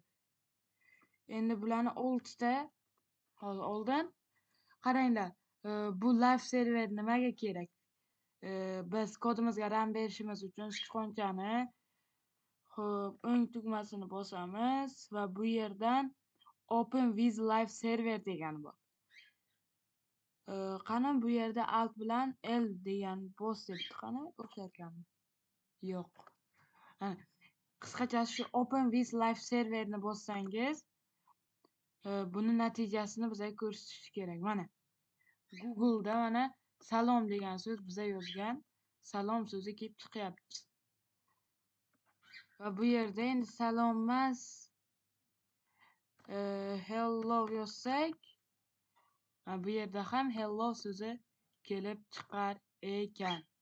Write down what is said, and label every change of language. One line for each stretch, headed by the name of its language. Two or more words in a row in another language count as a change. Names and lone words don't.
Uzbek: Endi bularni 6 ta hozir oldin qaranglar. Bu
English: live server
Uzbek: nimaga kerak? Biz kodimizga ram berishimiz uchun sichqonchani o'ng tugmasini bosamiz va bu yerdan
English: open with live server
Uzbek: degani bor. Qani bu yerda alt bilan L degan bos debdi. Qani o'xsharkanmi? Yo'q. Qisqachasi shu
English: open with live serverni
Uzbek: bossangiz buni natijasini bizga ko'rsatishi kerak. Mana Google'da mana salom degan so'z biza yozgan salom so'zi kelib chiqyapti. Va bu yerda endi salom emas hello yozsak, bu yerda ham hello so'zi kelib chiqar ekan.